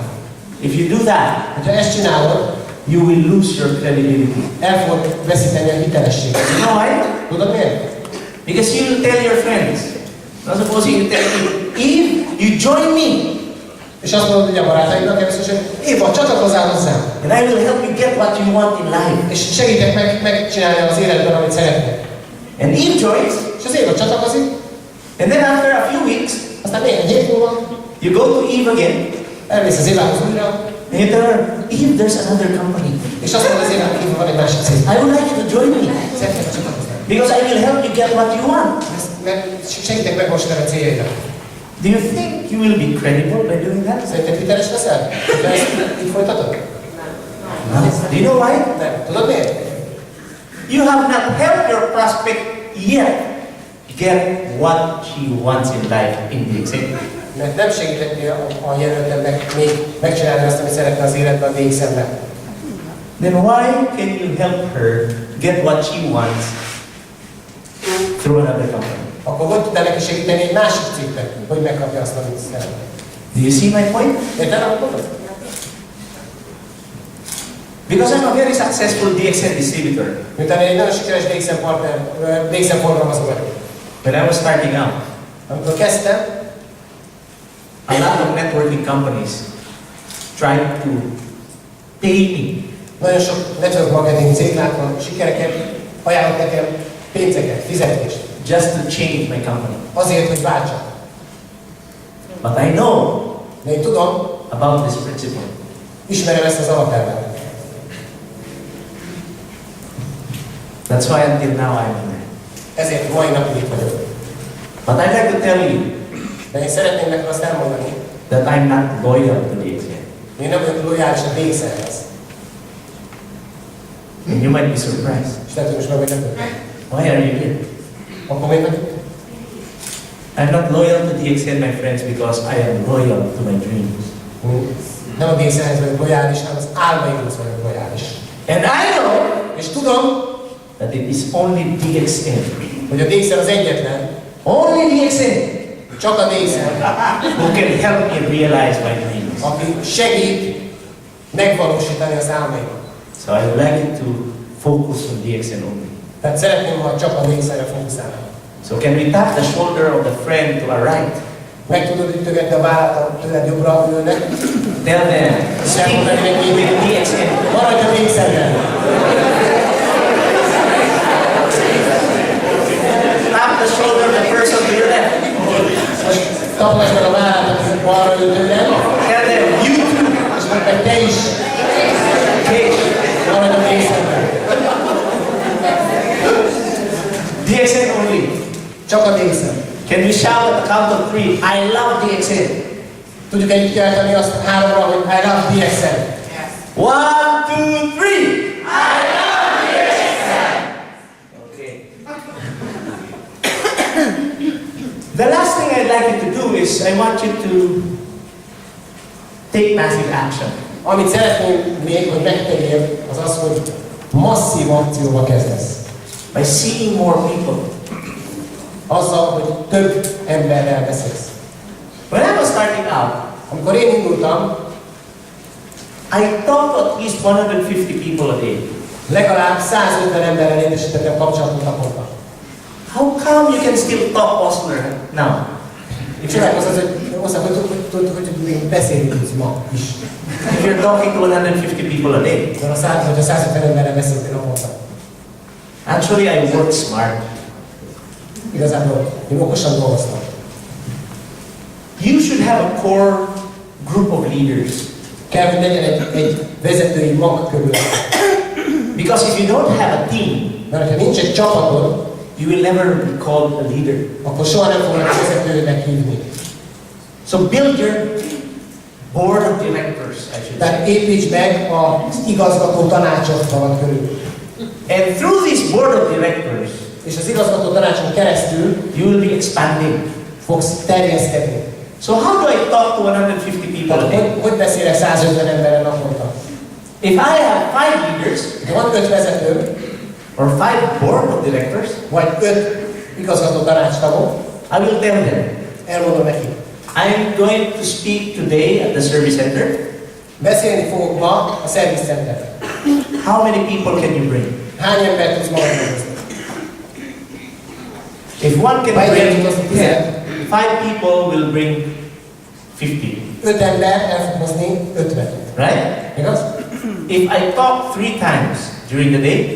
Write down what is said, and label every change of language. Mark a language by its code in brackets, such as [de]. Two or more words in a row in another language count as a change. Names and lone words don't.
[en] If you do that, [hu] Ha ezt csinálod, [en] you will lose your credibility. [hu] el fogod veszíteni a hitelességet. [en] You know why? [hu] Tudod miért? [en] Because you will tell your friends. Now suppose you tell people, if you join me, [hu] És azt mondod, hogy a barátaidnak először, hogy Éva, csatlakozzál hozzám, [en] and I will help you get what you want in life. [hu] és segítek megcsinálni az életben, amit szeretnél. [en] And Eve joins, [hu] És az Éva csatlakozik, [en] and then after a few weeks, [hu] aztán néhány hét múlva [en] you go to Eve again, [hu] elmész az Évához újra, [en] and you tell her, Eve, there's another company. [hu] és azt mondod az Évának, hogy van egy másik cég. [en] I would like you to join me, [hu] Szeretnék csatlakozni. [en] because I will help you get what you want. [hu] Mert segítek megvalósítani a céljaidat. [en] Do you think you will be credible by doing that? [hu] Szerinted hiteles leszel? De ezt így folytatod? [en] No. Do you know why? [hu] Nem. Tudod miért? [en] You have not helped your prospect yet get what she wants in life in the exam. [hu] Mert nem segíteni a jelöltemnek még megcsinálni azt, amit szeretne az életben a DXM-ben. [en] Then why can you help her get what she wants through another company? [hu] Akkor hogy tudnál neki segíteni egy másik cégnek, hogy megkapja azt, amit szeretne? [en] Do you see my point? [hu] Érted, amit mondod? [en] Because I'm a very successful DXN distributor. [hu] Miután én egy nagyon sikeres DXM partner, DXM forgalmazó vagyok. [en] When I was starting out, [hu] Amikor kezdtem, [en] a lot of networking companies tried to pay me [hu] nagyon sok [en] network marketing [hu] cég látva sikereket, ajánlott nekem pénzeket, fizetést. [en] just to change my company. [hu] Azért, hogy váltsak. [en] But I know [hu] De én tudom, [en] about this principle. [hu] ismerem ezt az alapelvet. [en] That's why until now I'm here. [hu] Ezért mai napig itt vagyok. [en] But I'd like to tell you [hu] De én szeretném neked azt elmondani, [en] that I'm not loyal to DXN. [hu] én nem vagyok lojális a DXM-hez. [en] And you might be surprised. [hu] És lehet, hogy most meg vagy lepődve. [en] Why are you here? [hu] Akkor miért vagyok? [en] I'm not loyal to DXN, my friends, because I am loyal to my dreams. [hu] Nem a DXM-hez vagyok lojális, hanem az álmaimhoz vagyok lojális. [en] And I know [hu] És tudom, [en] that it is only DXN, [hu] hogy a DXM az egyetlen, [en] only DXN, [hu] csak a DXM, [en] who can help me realize my dreams. [hu] aki segít megvalósítani az álmaimat. [en] So I would like you to focus on DXN only. [hu] Tehát szeretném, ha csak a DXM-re fókuszálnám. [en] So can we tap the shoulder of the friend to our right? [hu] Meg tudod ütögetni a vállát a tőled jobbra ülőnek? [en] Tell them, stick with DXN. [hu] Maradj a DXM-ben! [en] Tap the shoulder of the person to your left. [hu] Most taposd meg a vállát, aki balra ül tőled, [en] Tell them, you too. [hu] és mondd meg te is, [en] Okay. [hu] maradj a DXM-ben. [en] DXN only. [hu] Csak a DXM. [en] Can we shout at the count of 3? I love DXN. [hu] Tudjuk együtt kiáltani azt háromra, hogy [en] I love DXM. 1, 2, 3. I love DXN. Okay. The last thing I'd like you to do is I want you to take massive action. [hu] Amit szeretném még, hogy megtegyél, az az, hogy masszív akcióba kezdesz. [en] By seeing more people. [hu] Azzal, hogy több emberrel beszélsz. [en] When I was starting out, [hu] Amikor én indultam, [en] I talked to at least 150 people a day. [hu] legalább 150 emberrel létesítettem kapcsolatot naponta. [en] How come you can still talk Osler now? [hu] És csodálkozom, hogy még beszélni tudsz ma is. [en] If you're talking to 150 people a day. [hu] Mert hogyha 150 emberrel beszéltél naponta. [en] Actually, I work smart. [hu] Igazából én okosan dolgoztam. [en] You should have a core group of leaders. [hu] Kell, hogy legyen egy vezetői mag körül. [en] Because if you don't have a team, [hu] Mert ha nincs egy csapatod, [en] you will never be called a leader. [hu] akkor soha nem fognak vezetőnek hívni. [en] So build your board of directors, I should say. [hu] Tehát építs meg az igazgató tanácsot magad körül. [en] And through this board of directors, [hu] És az igazgató tanácson keresztül [en] you will be expanding. [hu] fogsz terjeszkedni. [en] So how do I talk to 150 people a [hu] Tehát [en] day? [hu] hogy beszélek 150 emberrel naponta? [en] If I have 5 leaders, [hu] ha van 5 vezető, [en] or 5 board of directors, [hu] vagy 5 igazgató tanácstagom, [en] I will tell them, [hu] elmondom neki. [en] I'm going to speak today at the service center. [hu] Beszélni fogok ma a Service Centerben. [en] How many people can you bring? [hu] Hány embert tudsz magad hozni? [en] If one can [hu] Vagy [en] bring [hu] tudsz 10, [en] 5 people will bring 50, [hu] 5 ember el fog hozni 50. [en] right? [hu] Igaz? [en] If I talk 3 times during the day,